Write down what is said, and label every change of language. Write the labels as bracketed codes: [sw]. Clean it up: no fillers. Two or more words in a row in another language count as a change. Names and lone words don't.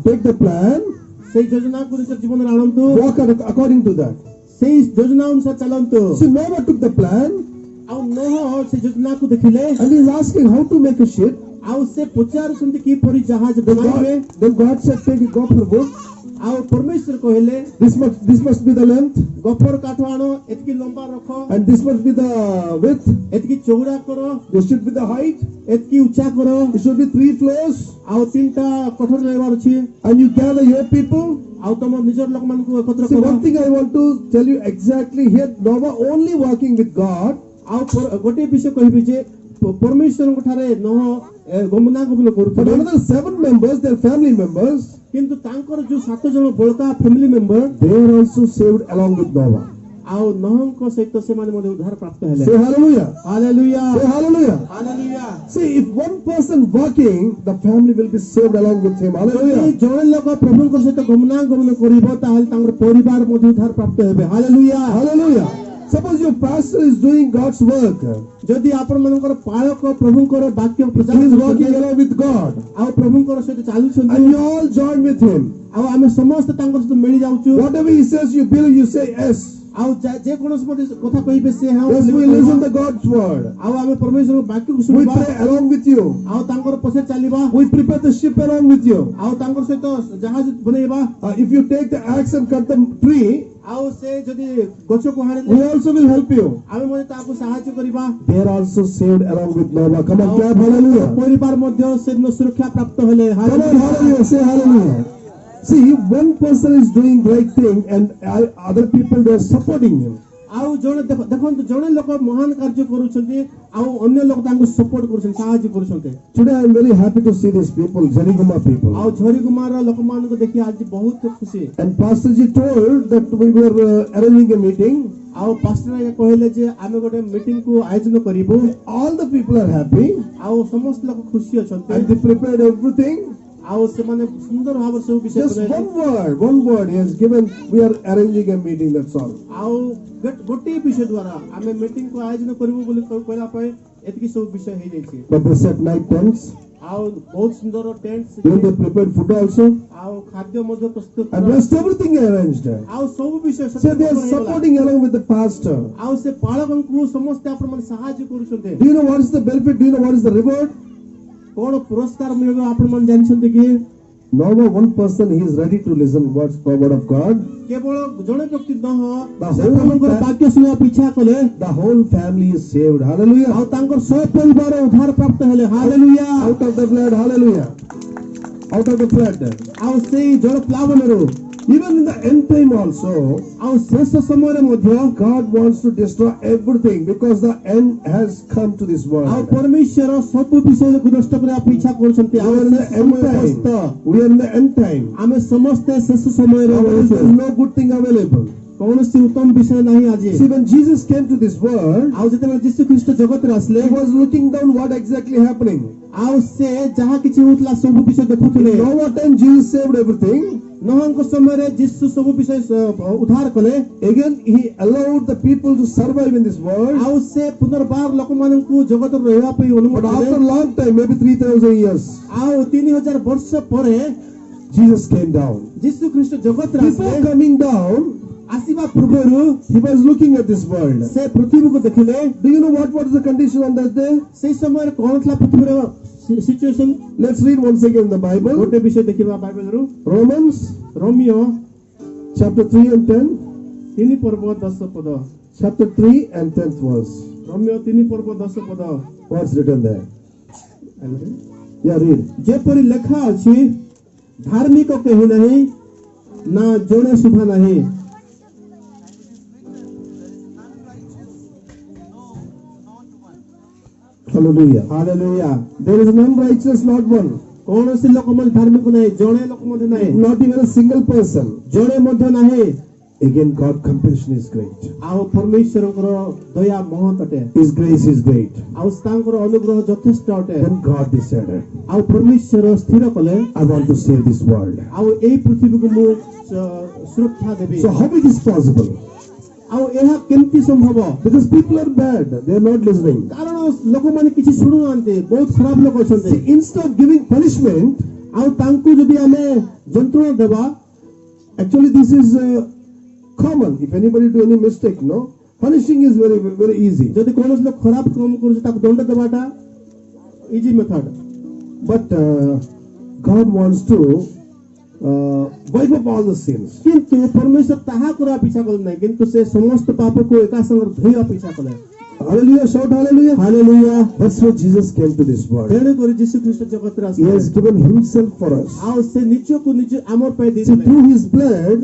[en] Take the plan. [or] ସେଇ ଯୋଜନାକୁ ନିଜ ଜୀବନରେ ଆଣନ୍ତୁ। [en] Walk according to that. [or] ସେଇ ଯୋଜନା ଅନୁସାରେ ଚାଲନ୍ତୁ। [en] See, Noah took the plan. [or] ଆଉ ନୋହ ସେ ଯୋଜନାକୁ ଦେଖିଲେ [en] and he is asking how to make a ship. [or] ଆଉ ସେ ପଚାରୁଛନ୍ତି କିପରି ଜାହାଜ ବନାଇବେ। [en] Then God said, take a gopher wood. [or] ଆଉ ପରମେଶ୍ୱର କହିଲେ [en] this must be the length. [or] ଗଫର କାଠ ଆଣ, ଏତିକି ଲମ୍ବା ରଖ। [en] And this must be the width. [or] ଏତିକି ଚଉଡ଼ା କର। [en] This should be the height. [or] ଏତିକି ଉଚ୍ଚା କର। [en] It should be 3 floors. [or] ଆଉ 3ଟା କୋଠରୀ ରହିବାର ଅଛି। [en] And you gather your people. [or] ଆଉ ତମ ନିଜର ଲୋକମାନଙ୍କୁ ଏକତ୍ର କର। [en] One thing I want to tell you exactly here, Noah only working with God. [or] ଆଉ ଗୋଟେ ବିଷୟ କହିବି ଯେ ପରମେଶ୍ୱରଙ୍କ ଠାରେ ନୋହ ଗମନାଗମନ କରୁଥିଲେ। [en] Another 7 members, their family members, [or] କିନ୍ତୁ ତାଙ୍କର ଯୋଉ 7 ଜଣ ବଳକା [en] family member, they were also saved along with Noah. [or] ଆଉ ନହଙ୍କ ସହିତ ସେମାନେ ମଧ୍ୟ ଉଦ୍ଧାର ପ୍ରାପ୍ତ ହେଲେ [en] Say hallelujah. [or] ହାଲେଲୁୟା [en] Say hallelujah. [or] ହାଲେଲୁୟା [en] See, if one person walking, the family will be saved along with him. [or] ଯଦି [en] Hallelujah. [or] ଜଣେ ଲୋକ ପ୍ରଭୁଙ୍କ ସହିତ ଗମନାଗମନ କରିବ ତାହେଲେ ତାଙ୍କର ପରିବାର ମଧ୍ୟ ଉଦ୍ଧାର ପ୍ରାପ୍ତ ହେବେ ହାଲେଲୁୟା [en] Hallelujah. Suppose your pastor is doing God's work. [or] ଯଦି ଆପଣ ମାନଙ୍କର ପାଳକ ପ୍ରଭୁଙ୍କର ବାକ୍ୟ [en] He [or] ପ୍ରଚାର [en] is [or] କରୁଛନ୍ତି, [en] walking along with God. [or] ଆଉ ପ୍ରଭୁଙ୍କର ସହିତ ଚାଲୁଛନ୍ତି [en] And you all join with him. [or] ଆଉ ଆମେ ସମସ୍ତେ ତାଙ୍କ ସହିତ ମିଳି ଯାଉଛୁ [en] Whatever he says, you believe, you say yes. [or] ଆଉ ଯେକୌଣସି ମଧ୍ୟ କଥା କହିବେ ସେ ହଁ [en] Yes, we listen to God's word. [or] ଆଉ ଆମେ ପରମେଶ୍ୱରଙ୍କ ବାକ୍ୟକୁ [en] We [or] ଶୁଣିବା [en] pray along with you. [or] ଆଉ ତାଙ୍କର ପଛରେ ଚାଲିବା [en] We prepare the ship along with you. [or] ଆଉ ତାଙ୍କର ସହିତ ଜାହାଜ ବନେଇବା [en] If you take the axe and cut the tree, [or] ଆଉ ସେ ଯଦି ଗଛକୁ [en] we [or] ହାଣିଲେ [en] also will help you. [or] ଆମେ ମଧ୍ୟ ତାକୁ ସାହାଯ୍ୟ କରିବା [en] They are also saved along with Noah. Come on, [or] ଆଉ [en] clap, hallelujah. [or] ପରିବାର ମଧ୍ୟ ସେଦିନ ସୁରକ୍ଷା ପ୍ରାପ୍ତ ହେଲେ [en] Come on, [or] ହାଲେଲୁୟା। [en] hallelujah. Say hallelujah. See, if one person is doing great thing and other people they are supporting him. [or] ଆଉ ଜଣେ ଦେଖନ୍ତୁ ଜଣେ ଲୋକ ମହାନ କାର୍ଯ୍ୟ କରୁଛନ୍ତି ଆଉ ଅନ୍ୟ ଲୋକ ତାଙ୍କୁ ସପୋର୍ଟ କରୁଛନ୍ତି ସାହାଯ୍ୟ କରୁଛନ୍ତି [en] Today I am very happy to see these people, Jariguma people. [or] ଆଉ ଝରିଗୁମାର ଲୋକମାନଙ୍କୁ ଦେଖି ଆଜି ବହୁତ ଖୁସି [en] And Pastor Ji told that we were arranging a meeting. [or] ଆଉ ପାଷ୍ଟର ଆଜ୍ଞା କହିଲେ ଯେ ଆମେ ଗୋଟେ ମିଟିଂ କୁ ଆୟୋଜନ କରିବୁ [en] All the people are happy [or] ଆଉ ସମସ୍ତ ଲୋକ ଖୁସି ଅଛନ୍ତି [en] and they prepared everything. [or] ଆଉ ସେମାନେ ସୁନ୍ଦର ଭାବରେ ସବୁ ବିଷୟ [en] Just [or] କହିଲେ [en] one word he has given. We are arranging a meeting, that's all. [or] ଆଉ ଗୋଟିଏ ବିଷୟ ଦ୍ୱାରା ଆମେ ମିଟିଂ କୁ ଆୟୋଜନ କରିବୁ ବୋଲି କହିଲା ପରେ ଏତିକି ସବୁ ବିଷୟ ହେଇଯାଇଛି [en] But they set night tents. [or] ଆଉ ବହୁତ ସୁନ୍ଦର ଟେଣ୍ଟ [en] Even they prepared food also. [or] ଆଉ ଖାଦ୍ୟ ମଧ୍ୟ ପ୍ରସ୍ତୁତ [en] And [or] କରା। [en] rest everything arranged. [or] ଆଉ ସବୁ ବିଷୟ [en] So they are [or] ହେଇଗଲା। [en] supporting along with the pastor. [or] ଆଉ ସେ ପାଳକଙ୍କୁ ସମସ୍ତେ ଆପଣ ମାନେ ସାହାଯ୍ୟ କରୁଛନ୍ତି [en] Do you know what is the benefit? Do you know what is the reward? [or] କଣ ପୁରସ୍କାର ମିଳିବ ଆପଣ ମାନେ ଜାଣିଛନ୍ତି କି [en] No one person he is ready to listen what's the word of God. [or] କେବଳ ଜଣେ ବ୍ୟକ୍ତି ନହ [en] The [or] ସେ [en] whole [or] ପ୍ରଭୁଙ୍କର [en] fa- [or] ବାକ୍ୟ ଶୁଣିବାକୁ ଇଚ୍ଛା କଲେ [en] The whole family is saved. Hallelujah. [or] ଆଉ ତାଙ୍କର ସହ ପରିବାର ଉଦ୍ଧାର ପ୍ରାପ୍ତ ହେଲେ ହାଲେଲୁୟା [en] Out of the flood. Hallelujah. Out of the flood. [or] ଆଉ ସେଇ ଜଳ ପ୍ଲାବନରୁ [en] Even in the end time also, [or] ଆଉ ଶେଷ ସମୟରେ ମଧ୍ୟ [en] God wants to destroy everything because the end has come to this [or] ଆଉ [en] world. [or] ପରମେଶ୍ୱର ସବୁ ବିଷୟକୁ ନଷ୍ଟ କରିବାକୁ ଇଚ୍ଛା କରୁଛନ୍ତି [en] We [or] ଆଉ [en] are in the [or] ଶେଷ [en] end [or] ସମୟ ଗ୍ରସ୍ତ। [en] time. We are in the end time. [or] ଆମେ ସମସ୍ତେ ଶେଷ ସମୟରେ [en] There [or] ରହୁଛୁ [en] is no good thing available. [or] କୌଣସି ଉତ୍ତମ ବିଷୟ ନାହିଁ ଆଜି [en] See, when Jesus came to this world, [or] ଆଉ ଯେତେବେଳେ ଯୀଶୁ ଖ୍ରୀଷ୍ଟ ଜଗତରେ ଆସିଲେ [en] he was looking down what exactly happening. [or] ଆଉ ସେ ଯାହା କିଛି ହଉଥିଲା ସବୁ ବିଷୟ ଦେଖୁଥିଲେ [en] In Noah time, Jesus saved everything. [or] ନହଙ୍କ ସମୟରେ ଯୀଶୁ ସବୁ ବିଷୟ ଉଦ୍ଧାର କଲେ [en] Again, he allowed the people to survive in this world. [or] ଆଉ ସେ ପୁନର୍ବାର ଲୋକମାନଙ୍କୁ ଜଗତରେ ରହିବା ପାଇଁ [en] But [or] ଅନୁମତି [en] after [or] ଦେଲେ [en] a long time, maybe 3,000 years, [or] ଆଉ 3000 ବର୍ଷ ପରେ [en] Jesus came down. [or] ଯୀଶୁ ଖ୍ରୀଷ୍ଟ ଜଗତରେ [en] Before [or] ଆସିଲେ [en] coming down, [or] ଆସିବା ପୂର୍ବରୁ [en] he was looking at this world. [or] ସେ ପୃଥିବୀକୁ ଦେଖିଲେ [en] Do you know what was the condition on that day? [or] ସେଇ ସମୟରେ କଣ ଥିଲା ପୃଥିବୀର ସିଚୁଏସନ [en] Let's read once again the Bible. [or] ଗୋଟେ ବିଷୟ ଦେଖିବା ବାଇବେଲରୁ [en] Romans [or] ରୋମିଓ [en] chapter 3 and 10. [or] 3 ପର୍ବ 10 ପଦ [en] Chapter 3 and 10th verse. [or] ରୋମିଓ 3 ପର୍ବ 10 ପଦ [en] What's written there? Yeah, read. [or] ଯେପରି ଲେଖା ଅଛି ଧାର୍ମିକ କେହି ନାହିଁ ନା ଜଣେ ସୁଦ୍ଧା ନାହିଁ [en] Hallelujah. [or] ହାଲେଲୁୟା [en] There is none righteous, not one. [or] କୌଣସି ଲୋକ ମଧ୍ୟ ଧାର୍ମିକ ନାହିଁ ଜଣେ ଲୋକ ମଧ୍ୟ ନାହିଁ [en] Not even a single person. [or] ଜଣେ ମଧ୍ୟ ନାହିଁ [en] Again, God's compassion is great. [or] ଆଉ ପରମେଶ୍ୱରଙ୍କର ଦୟା ମହତ୍ ଅଟେ [en] His grace is great. [or] ଆଉ ତାଙ୍କର ଅନୁଗ୍ରହ ଯଥେଷ୍ଟ ଅଟେ [en] Then God decided, [or] ଆଉ ପରମେଶ୍ୱର ସ୍ଥିର କଲେ [en] I want to save this world. [or] ଆଉ ଏଇ ପୃଥିବୀକୁ ମୁଁ ସୁରକ୍ଷା ଦେବି [en] So how it is possible? [or] ଆଉ ଏହା କେମିତି ସମ୍ଭବ [en] Because people are bad. They are not listening. [or] କାରଣ ଲୋକମାନେ କିଛି ଶୁଣୁନାହାନ୍ତି ବହୁତ ଖରାପ ଲୋକ ଅଛନ୍ତି [en] See, instead of giving punishment, [or] ଆଉ ତାଙ୍କୁ ଯଦି ଆମେ ଯନ୍ତ୍ରଣା ଦେବା [en] actually this is common. If anybody do any mistake, no? Punishing is very, very easy. [or] ଯଦି କୌଣସି ଲୋକ ଖରାପ କାମ କରୁଛି ତାକୁ ଦଣ୍ଡ ଦେବାଟା [en] easy method But God wants to wipe up all the sins. [or] କିନ୍ତୁ ପରମେଶ୍ୱର ତାହା କରିବାକୁ ଇଚ୍ଛା କଲେ ନାହିଁ କିନ୍ତୁ ସେ ସମସ୍ତ ପାପକୁ ଏକା ସାଙ୍ଗରେ ଧୋଇବାକୁ ଇଚ୍ଛା କଲେ [en] Hallelujah, shout hallelujah. [or] ହାଲେଲୁୟା [en] That's why Jesus came to this world. [or] ତେଣୁ କରି ଯୀଶୁ ଖ୍ରୀଷ୍ଟ ଜଗତରେ [en] He [or] ଆସିଲେ [en] has given himself for us. [or] ଆଉ ସେ ନିଜକୁ ନିଜ ଆମର ପାଇଁ [en] See, [or] ଦେଇଥିଲେ [en] through his blood,